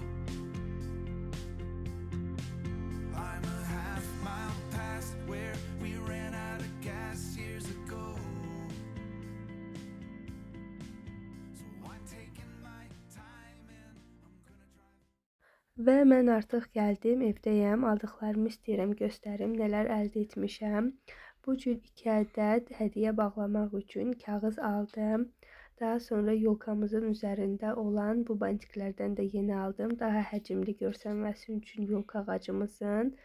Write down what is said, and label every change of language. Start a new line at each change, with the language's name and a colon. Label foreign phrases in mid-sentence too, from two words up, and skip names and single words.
English: I'm a half mile past where we ran out of gas years ago, so I'm taking my time and I'm gonna drive.
Azerbaijani: Və mən artıq gəldim, evdəyəm. Aldıqlarımı istəyirəm göstərim, nələr əldə etmişəm. Bu cür 2 ədəd hədiyyə bağlamaq üçün kağız aldım. Daha sonra yolkamızın üzərində olan bu bantiklərdən də yeni aldım. Daha həcmli görsənməsi üçün yolka ağacımızın.